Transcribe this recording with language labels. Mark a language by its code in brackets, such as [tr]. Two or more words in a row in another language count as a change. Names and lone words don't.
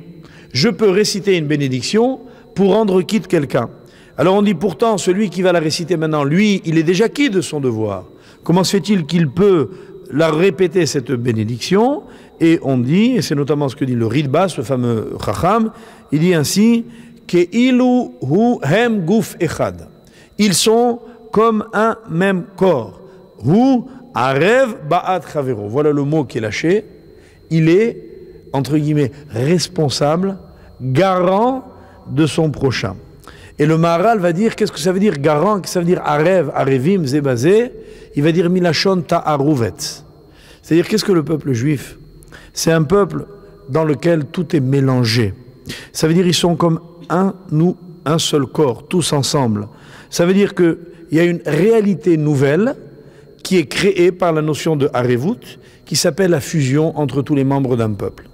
[fr] Je peux réciter une bénédiction pour rendre quitte quelqu'un. Alors on dit pourtant, celui qui va la réciter maintenant, lui, il est déjà quitte de son devoir. Comment se fait-il qu'il peut la répéter, cette bénédiction? Et on dit, et c'est notamment ce que dit le Ridba, ce fameux Chacham, il dit ainsi, [he] כאילו הוא הם גוף אחד. [fr] Ils sont comme un même corps. [he] הוא ערב בעד חברו. [fr] Voilà le mot qui est lâché. Il est, entre guillemets, responsable, garant de son prochain. Et le Maharal va dire, qu'est-ce que ça veut dire garant? Ça veut dire [he] ערב, ערבים, זה בזה. [fr] Il va dire [he] מלשון תערובת. [fr] C'est-à-dire, qu'est-ce que le peuple juif? C'est un peuple dans lequel tout est mélangé. Ça veut dire ils sont comme un seul corps, tous ensemble. Ça veut dire qu'il y a une réalité nouvelle qui est créée par la notion de Harevut, qui s'appelle la fusion entre tous les membres d'un peuple.